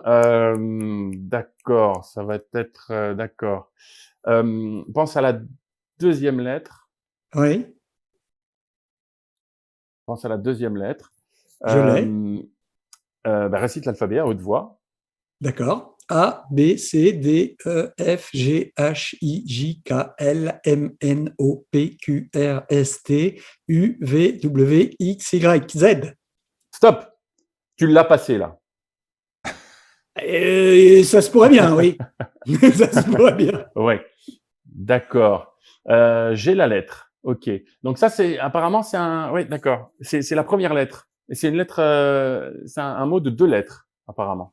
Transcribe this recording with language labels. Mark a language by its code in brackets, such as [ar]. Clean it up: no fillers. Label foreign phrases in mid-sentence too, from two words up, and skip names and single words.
[fr] D'accord. Ça va être. D'accord. Pense à la deuxième lettre. oui, Pense à la deuxième lettre. je l'ai. Euh, récite l'alphabet à haute voix. D'accord. A, B, C, D, E, F, G, H, I, J, K, L, M, N, O, P, Q, R, S, T, U, V, W, X, Y, Z. Stop. Tu l'as passé là. Et ça se pourrait bien, oui. Ça se pourrait bien. Ouais. D'accord. J'ai la lettre. Ok. Donc ça, apparemment c'est un. Oui, d'accord. C'est la première lettre. Et c'est une lettre. C'est un mot de 2 lettres apparemment.